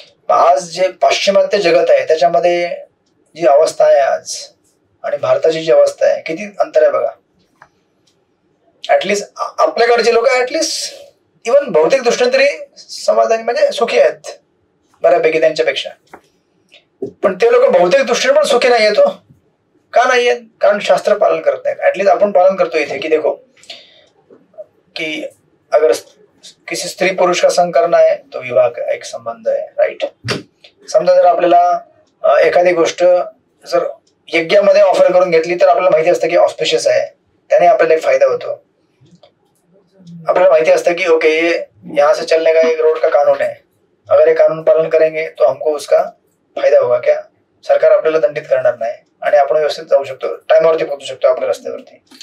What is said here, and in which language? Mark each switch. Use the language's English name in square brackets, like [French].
[Marathi] आज जे पाश्चिमात्य जगत आहे त्याच्यामध्ये जी अवस्था आहे आज आणि भारताची जी अवस्था आहे, किती अंतर आहे बघा. ऍटलिस्ट आपल्याकडचे लोक ऍटलिस्ट इव्हन भौतिक दृष्टीने तरी समाधानी म्हणजे सुखी आहेत बऱ्यापैकी त्यांच्यापेक्षा. पण ते लोक भौतिक दृष्टीने पण सुखी नाही येतो. का नाही आहेत? कारण शास्त्र पालन करत नाहीत. ऍटलिस्ट आपण पालन करतो इथे की [Hindi] देखो कि अगर किसी स्त्री पुरुष का संग करना है तो विवाह का एक संबंध है. [English] Right. [Marathi] समजा जर आपल्याला एखादी गोष्ट जर यज्ञामध्ये ऑफर करून घेतली तर आपल्याला माहिती असतं की ऑस्पिशियस आहे, त्याने आपल्याला एक फायदा होतो. आपल्याला माहिती असतं की [Hindi] ओके यहाँ से चलने का एक रोड का कानून है, अगर ये कानून पालन करेंगे तो हमको उसका फायदा होगा क्या, [Marathi] सरकार आपल्याला दंडित करणार नाही आणि आपण व्यवस्थित जाऊ शकतो, टाइमवरती पोहोचू शकतो आपल्या रस्त्यावरती.